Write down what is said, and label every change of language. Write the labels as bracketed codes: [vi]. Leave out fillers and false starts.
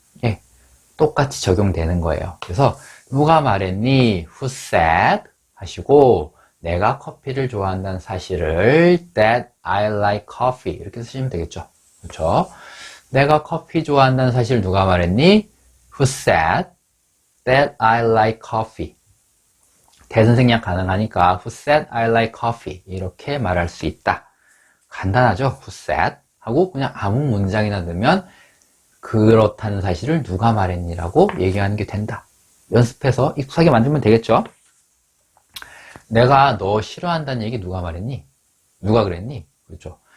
[ko] 예, 똑같이 적용되는 거예요. 그래서 누가 말했니? [en] Who said? [ko] 하시고 내가 커피를 좋아한다는 사실을 [en] that I like coffee [ko] 이렇게 쓰시면 되겠죠. 그렇죠? 내가 커피 좋아한다는 사실 누가 말했니? [en] Who said that I like coffee? [ko] 대선생략 가능하니까 [en] Who said I like coffee? [ko] 이렇게 말할 수 있다. 간단하죠? [en] Who said? [ko] 하고 그냥 아무 문장이나 넣으면 그렇다는 사실을 누가 말했니라고 얘기하는 게 된다. 연습해서 익숙하게 만들면 되겠죠? 내가 너 싫어한다는 얘기 누가 말했니? 누가 그랬니? 그렇죠?